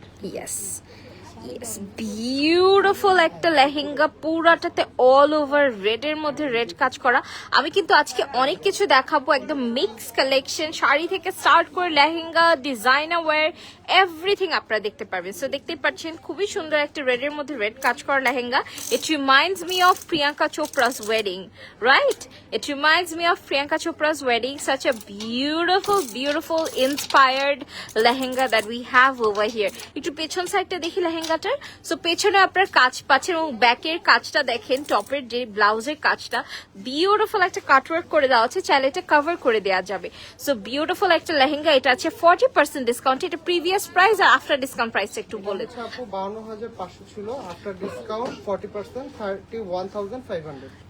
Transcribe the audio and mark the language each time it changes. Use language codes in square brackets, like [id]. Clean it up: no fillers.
[bn] Yes yes, beautiful একটা lehenga, পুরাটাতে all over red এর মধ্যে রেড কাজ করা। আমি কিন্তু আজকে অনেক কিছু দেখাবো, একদম মিক্স কালেকশন, শাড়ি থেকে স্টার্ট করে লেহেঙ্গা, ডিজাইনার ওয়্যার, এভরিথিং আপনারা দেখতে পারবেন। সো দেখতেই পাচ্ছেন খুবই সুন্দর একটা রেড এর মধ্যে রেড কাজ করা lehenga. [en] It reminds me of Priyanka Chopra's wedding, right? It reminds me of Priyanka Chopra's wedding. Such a beautiful inspired lehenga that we have over here. [bn] একটু পেছন সাইডটা দেখি লেহেঙ্গাটার। সো পেছনে আপনার কাজ পাচ্ছেন এবং ব্যাকের কাজটা দেখেন, টপের যে ব্লাউজের কাজটা বিউটিফুল একটা কাটওয়ার্ক করে দেওয়া আছে, চাইলে এটা কভার করে দেওয়া যাবে। সো বিউটিফুল একটা লেহেঙ্গা। এটা আছে 40% ডিসকাউন্ট। এটা প্রিভিয়াস প্রাইস আর আফটার ডিসকাউন্ট প্রাইস একটু বলে। আচ্ছা আপু 52500 ছিল, আফটার ডিসকাউন্ট 40% 31500।